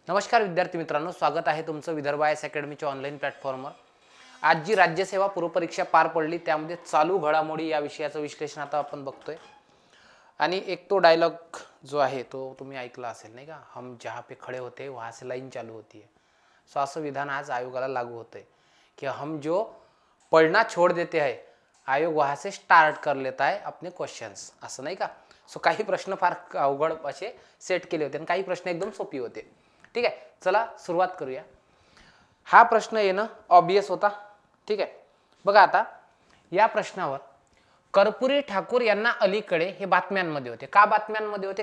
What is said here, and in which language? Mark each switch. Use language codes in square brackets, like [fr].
[mr] नमस्कार विद्यार्थी मित्रांनो, स्वागत आहे तुमचं विदर्भ आयएस अकॅडमीच्या ऑनलाईन प्लॅटफॉर्मवर। आज जी राज्यसेवा पूर्वपरीक्षा पार पडली त्यामध्ये चालू घडामोडी या विषयाचं विश्लेषण आता आपण बघतोय। आणि एक तो डायलॉग जो आहे तो तुम्ही ऐकला असेल नाही का, [hi] हम जहाँ पे खड़े होते वहाँ से लाइन चालू होती है। [mr] सो असं विधान आज आयोगाला लागू होतंय कि [hi] हम जो पढ़ना छोड़ देते हैं आयोग वहाँ से स्टार्ट कर लेता है अपने क्वेश्चंस, [mr] असं नाही का। सो काही प्रश्न फार अवघड असे सेट केले होते आणि काही प्रश्न एकदम सोपे होते। ठीक आहे, चला सुरुवात करूया। हा प्रश्न येणं ऑब्वियस होता। ठीक आहे, बघा आता या प्रश्नावर कर्पूरी ठाकूर यांना अलीकडे हे बातम्यांमध्ये होते। का बातम्यांमध्ये होते?